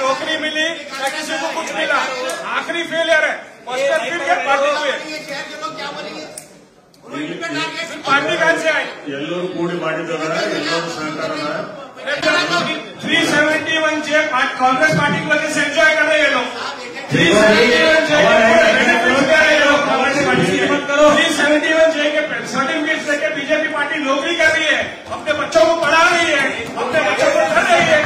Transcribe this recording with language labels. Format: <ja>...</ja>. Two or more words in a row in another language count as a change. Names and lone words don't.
<hi>पार्टी मिली या किसी को कुछ मिला, आखिरी फेलियर है। पार्टी हुई पार्टी कहाँ से आई?</hi> <kn>ಎಲ್ಲರೂ ಕೂಡಿ ಮಾಡಿದ್ದಾರೆ, ಎಲ್ಲರೂ ಸಹಕಾರ</kn> <hi>371 जे कांग्रेस पार्टी की वजह से एंजॉय कर रहे हैं लोग। 371 जे के सर्टिफिकेट लेके बीजेपी पार्टी नौकरी कर रही है, अपने बच्चों को पढ़ा रही है, अपने बच्चों को कर रही है।</hi>